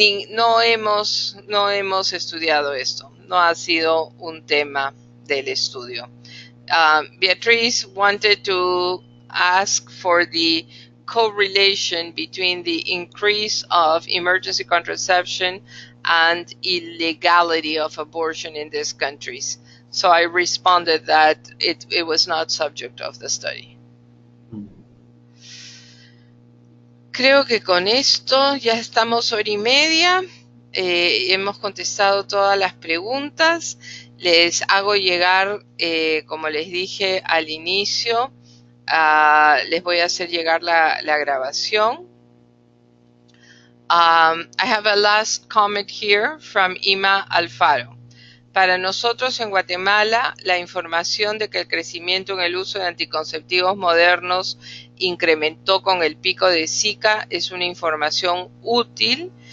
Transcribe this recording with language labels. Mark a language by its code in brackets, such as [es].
[es] No hemos estudiado esto. No ha sido un tema del estudio. [en] Beatriz wanted to ask for the correlation between the increase of emergency contraception and illegality of abortion in these countries. So I responded that it was not subject of the study. [es] Creo que con esto ya estamos hora y media. Hemos contestado todas las preguntas. Les hago llegar, como les dije al inicio, les voy a hacer llegar la grabación. [en] I have a last comment here from Ima Alfaro. [es] Para nosotros en Guatemala, la información de que el crecimiento en el uso de anticonceptivos modernos incrementó con el pico de Zika es una información útil